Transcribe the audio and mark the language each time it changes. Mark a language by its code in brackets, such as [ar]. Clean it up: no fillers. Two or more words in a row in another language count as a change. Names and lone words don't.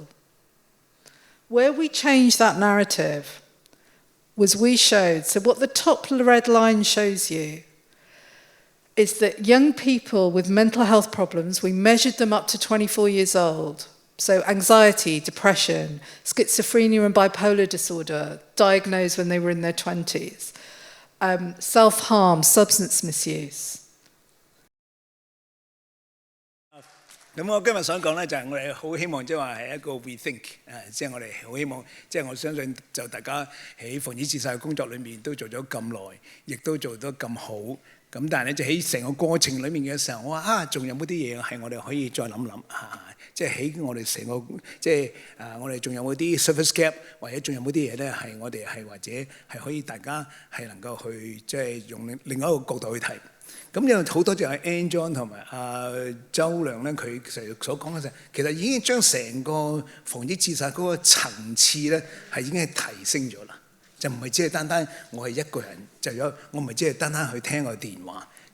[en] Where we changed that narrative was we showed, so what the top red line shows you is that young people with mental health problems, we measured them up to 24 years old. So anxiety, depression, schizophrenia and bipolar disorder, diagnosed when they were in their 20s, self-harm, substance misuse. [yue] 咁我今日想講咧，就係我哋好希望即係話係一個 rethink， 即係我哋好希望，即係我相信就大家喺防止自殺嘅工作裏面都做咗咁耐，亦都做得咁好。咁但係咧就喺成個過程裏面嘅時候，我話仲有冇啲嘢係我哋可以再諗諗即係喺我哋成個即係我哋仲有冇啲 [en] surface gap， [yue] 或者仲有冇啲嘢咧係我哋係或者係可以大家係能夠去即係用另一個角度去睇。咁有好多謝阿 Ann John 同埋阿周亮咧，佢成日所講嘅就係其實已經將成個防止自殺嗰個層次咧係已經係提升咗啦，就唔係只係單單我係一個人就有，我唔係只係單單去聽個電話。